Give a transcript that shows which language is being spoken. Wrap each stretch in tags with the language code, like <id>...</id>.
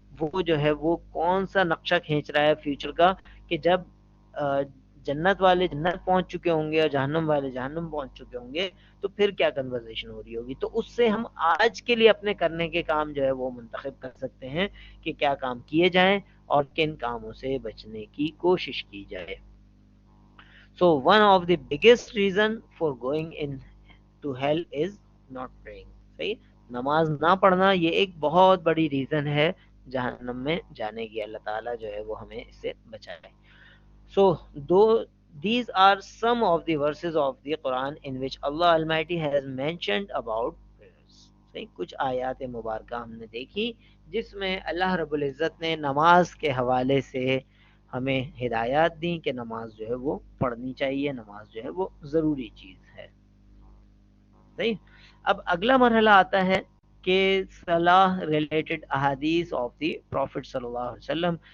<ur>وہ جو ہے وہ کون سا نقشہ کھینچ رہا ہے فیوچر کا، کہ جب جنت والے جنت پہنچ چکے ہوں گے اور جہنم والے جہنم پہنچ چکے ہوں گے، تو پھر کیا کنورزیشن ہو رہی ہوگی. تو اس سے ہم آج کے لیے اپنے کرنے کے کام جو ہے وہ منتخب کر سکتے ہیں کہ کیا کام کیے جائیں اور کن کاموں سے بچنے کی کوشش کی جائے.</ur> <en>So one of the biggest reason for going into hell is not praying.</en> <ur>صحیح. نماز نہ پڑھنا یہ ایک بہت بڑی ریزن ہے جہنم میں جانے کی. اللہ تعالیٰ جو ہے وہ ہمیں اس سے بچائے.</ur> <en>So though these are some of the verses of the Quran in which Allah Almighty has mentioned about prayers.</en> <ur>صحیح. کچھ آیات مبارکہ ہم نے دیکھی جس میں اللہ رب العزت نے نماز کے حوالے سے ہمیں ہدایات دیں کہ نماز جو ہے وہ پڑھنی چاہیے، نماز جو ہے وہ ضروری چیز ہے. صحیح. اب اگلا مرحلہ آتا ہے کہ صلاح ریلیٹڈ احادیث</ur> <en>of the prophet</en> <ur>صلی اللہ علیہ وسلم.</ur>